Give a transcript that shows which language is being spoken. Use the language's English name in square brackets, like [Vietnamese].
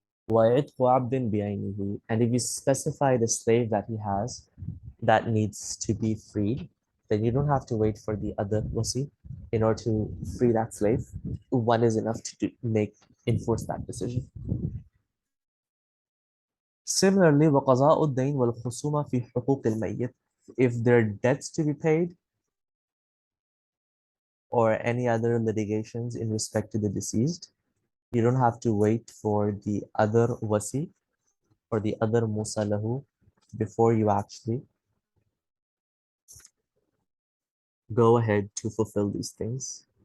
[Arabic] وَعِتْقُ عَبْدٍ بِعَيْنِهِ. [English] And if you specify the slave that he has that needs to be freed, then you don't have to wait for the other wasi in order to free that slave. One is enough to enforce that decision. [Arabic] Similarly, وَقَضَاءُ الدَّيْنِ وَالْخُصُومَةِ فِي حُقُوقِ الْمَيِّتِ. [English] If there are debts to be paid or any other litigations in respect to the deceased, you don't have to wait for the other wasi or the other musalahu before you actually go ahead to fulfill these things.